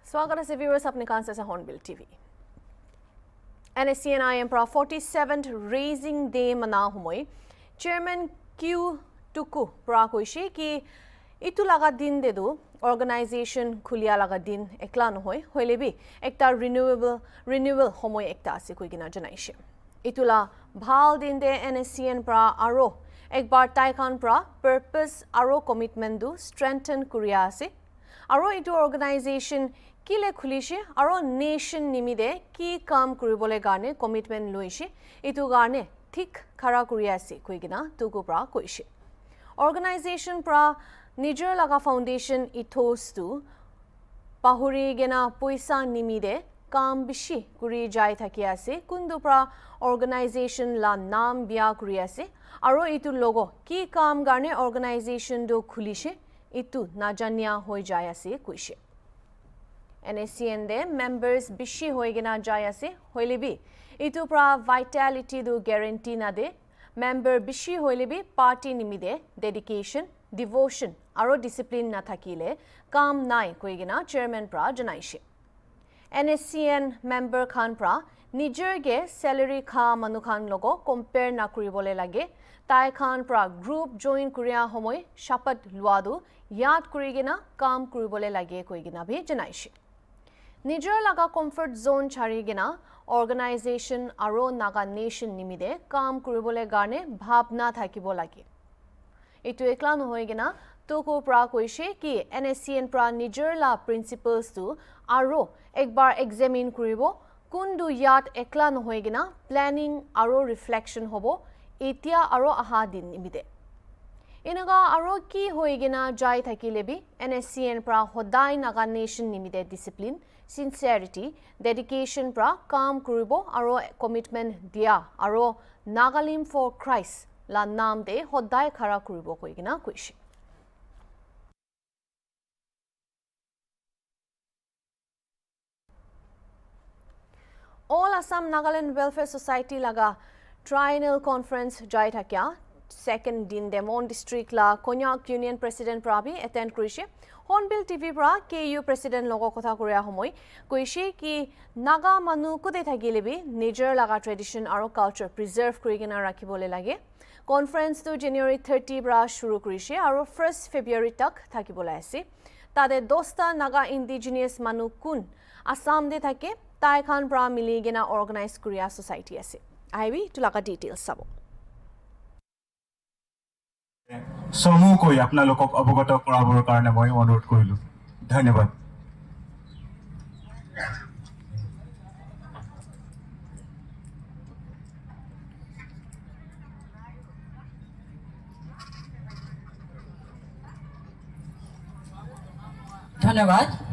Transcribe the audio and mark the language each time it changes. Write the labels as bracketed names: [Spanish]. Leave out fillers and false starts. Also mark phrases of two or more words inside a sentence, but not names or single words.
[Naga Pidgin] स्वागत है viewers अपने कान से Hornbill TV. NACNIM pra 47th [English] Raising Day [Naga Pidgin] मना हुमोई Chairman Q Tuku pra कोइशे कि इतु लगा दिन दे दो organization खुलिया लगा दिन एकला नहोई होइले भी एकता renewal हुमोई एकता से कोई गिना जनाइशे इतुला भाल दिन दे NACN pra आरो एक बार टाइकान pra purpose आरो commitment दो strengthen कुरिया से आरो इतु organization किले खुलिशे आरो नेशन निमिदे की काम करिबले गाने कमिटमेंट लइशे इतु गाने ठीक खरा करियासे कोइगिना तुगु प्रा कोइशे ऑर्गेनाइजेशन प्रा निजर लगा [English] foundation ethos [Naga Pidgin] तु पाहुरी गेना पैसा निमिदे काम बिशी कुरि जाय थाकियासे कुंदु प्रा ऑर्गेनाइजेशन ला नाम बिया करियासे आरो इतु लोगो की काम गाने ऑर्गेनाइजेशन दो खुलिशे इतु नाजानिया होय जायासे कोइशे NACN de members bishi hoigena jayase hoilebi itu pra vitality do guarantee na de member bishi hoilebi party nimide [English] dedication devotion [Naga Pidgin] aro discipline na thakile kam nai koigena chairman pra janaishe NACN member khan pra nijer ge salary kha manu khan logo compare na kuribole lage tai khan pra [English] group join [Naga Pidgin] kuria homoy shapat luadu yad kurigena kam kuribole lage koigena bhi janaishe निजर लगा [English] comfort zone [Naga Pidgin] छारिगिना ऑर्गेनाइजेशन आरो नागा नेशन निमिदे काम करिबले गाने भावना थाकिबो लागे इतु एकला नहोइगिना तोको प्रा कोइशे कि NACN प्रा निजर ला प्रिंसिपल्स तु आरो एक बार एग्जामिन करिबो कुंदु यात एकला नहोइगिना प्लानिंग आरो रिफ्लेक्शन होबो एतिया आरो आहा दिन निमिदे इनगा आरो की होइगिना जाय थाकिलेबि NACN प्रा होदाय नागा नेशन निमिदे [English] discipline sincerity dedication [Naga Pidgin] pra काम करिबो आरो commitment dia आरो Nagalim for Christ la नाम दे होदाय खरा करिबो कोइगिना कोइशे All Assam Nagaland Welfare Society laga [English] triennial conference [Naga Pidgin] jai thakya second din Demon district la Konyak Union President Prabi attend krise HornbillTV pra KU President logo kotha koria homoy koishe ki naga manu kude thagilebi nijer laga tradition aro culture preserve kurigena rakhibole lage conference to January 30 bra shuru korise aro 1st February tak thakibole ase tade dosta naga indigenous manu kun Assam de thake tai khan pra miligena organize koria society ase aibi to laga details sabo [Assamese] समूहকৈ আপোনালোকক অৱগত কৰাবৰ কাৰণে মই অনুৰোধ কৰিলো ধন্যবাদ ধন্যবাদ